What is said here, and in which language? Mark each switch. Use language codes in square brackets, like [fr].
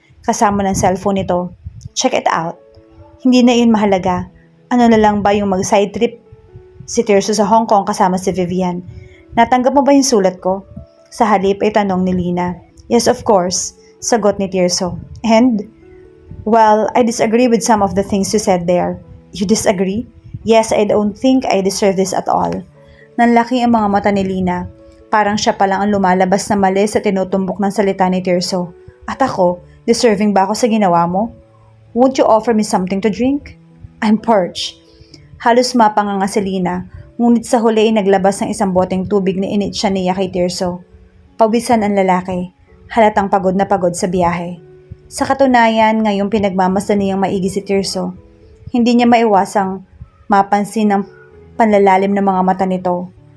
[tl] Kasama ng cellphone nito. [en] Check it out. [tl] Hindi na yun mahalaga. Ano na lang ba yung mag-side trip si Tirso sa Hong Kong kasama si Vivian? Natanggap mo ba yung sulat ko? Sa halip ay tanong ni Lina. [en] Yes, of course. [tl] Sagot ni Tirso. [en] And? Well, I disagree with some of the things you said there. You disagree? Yes, I don't think I deserve this at all. [tl] Nanlaki ang mga mata ni Lina. Parang siya pa lang ang lumalabas na mali sa tinutumbok ng salita ni Tirso. At ako, deserving ba ako sa ginawa mo? [en] Won't you offer me something to drink? I'm parched. [tl] Halos mapanganga si Lina, ngunit sa huli ay naglabas ng isang boteng tubig na init siya niya kay Tirso. Pawisan ang lalaki. Halatang pagod na pagod sa biyahe. Sa katunayan, ngayong pinagmamasdan niyang maigi si Tirso, hindi niya maiwasang mapansin ang panlalalim ng mga mata nito.